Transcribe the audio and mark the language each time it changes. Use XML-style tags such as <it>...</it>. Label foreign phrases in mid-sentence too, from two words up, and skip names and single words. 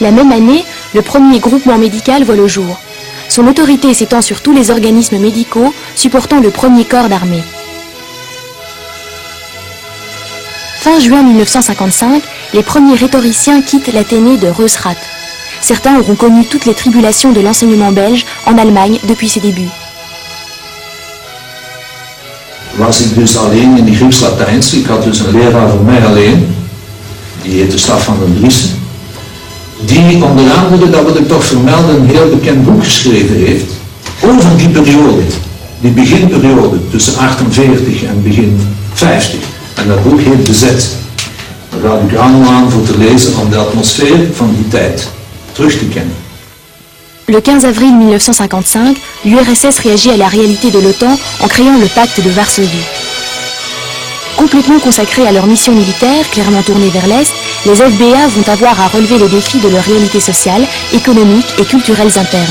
<fr>La même année, le premier groupement médical voit le jour. Son autorité s'étend sur tous les organismes médicaux supportant le premier corps d'armée. Fin juin 1955, les premiers rhétoriciens quittent l'Athénée de Reusrath. Certains auront connu toutes les tribulations de l'enseignement belge en Allemagne depuis ses débuts.</fr> <nl>Was ik dus alleen in de Grieks-Latijnse. Ik had dus een leraar voor mij alleen, die heette Staffan den Driessen, die onder andere, dat wil ik toch vermelden, een heel bekend boek geschreven heeft over die periode, die beginperiode tussen 48 en begin 50. En dat boek heet Bezet. Daar raad ik u aan voor te lezen om de atmosfeer van die tijd terug te kennen.</nl> <fr>Le 15 avril 1955, l'URSS réagit à la réalité de l'OTAN en créant le pacte de Varsovie. Complètement consacrés à leur mission militaire, clairement tournée vers l'Est, les FBA vont avoir à relever les défis de leur réalité sociale, économique et culturelles internes.</fr>